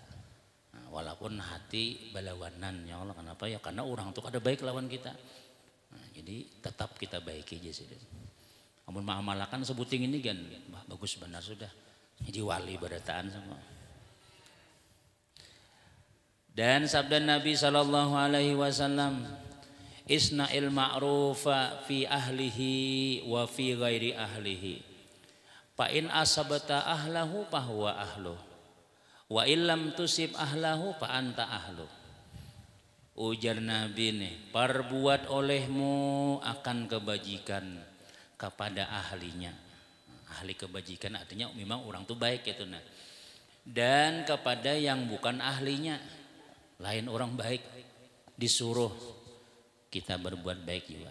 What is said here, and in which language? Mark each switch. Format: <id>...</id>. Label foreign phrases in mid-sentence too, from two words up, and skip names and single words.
<bjn>Nah, walaupun hati balawanan</bjn> <ar>يا الله,</ar> <bjn>kenapa ya? Karena orang tuh ada baik lawan kita. Nah, jadi tetap kita baiki aja sih. Amun ma'amalakan sebuting ini kan bagus benar sudah. Jadi wali berataan semua. Dan sabda Nabi</bjn> <ar>صلى الله عليه وسلم اصنع المعروف في أهله وفي غير أهله. فإن أصبت أهله فهو أهله. وإلم تصب أهله فأنت أهله.</ar> <bjn>Ujar Nabi nih, perbuat olehmu akan kebajikan kepada ahlinya. Ahli kebajikan artinya memang orang tuh baik gitu nah. Dan kepada yang bukan ahlinya, lain orang baik disuruh kita berbuat baik juga.</bjn>